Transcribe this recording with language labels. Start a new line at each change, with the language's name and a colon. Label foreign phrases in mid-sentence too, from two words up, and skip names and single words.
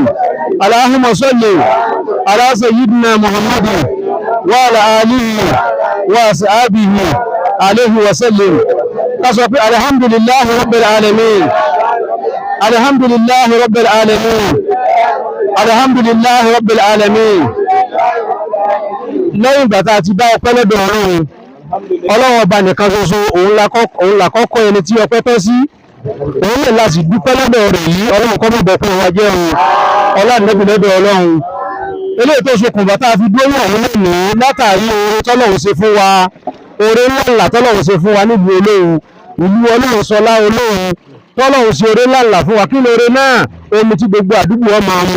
Arabic: اللهم صل على سيدنا محمد وعلى آله وأصحابه عليه وسلم. الحمد لله رب العالمين الحمد لله رب العالمين الحمد لله رب العالمين.
Yoruba: lẹ́yìn ìgbà tá a ti dá ọpẹ́ lọ́dọ̀ Ọlọ́run ọba nìkan ṣoṣo òun la kọ́kọ́ ẹni tí ọpẹ́ tọ́ sí òun lè láti dúpẹ́ lọ́dọ̀ rẹ̀ yìí Ọlọ́run kọ́ mọ̀ bọ̀kún wa jẹ́ òun ọlọ́nẹ́bí lọ́dọ̀ Ọlọ́run eléyìí tó ṣokùnfà tá a fi dúró wọ̀n lónìí látàrí oore tọ́lọ́run ṣe fún wa oore ńlá tọ́lọ́run ṣe fún wa nílùú Olówu ìlú Ọlọ́run sọlá Olówu tọ́lọ́run ṣe oore ńlá fún wa kí lóore náà omi tí gbogbo àdúgbò ọmọ mu.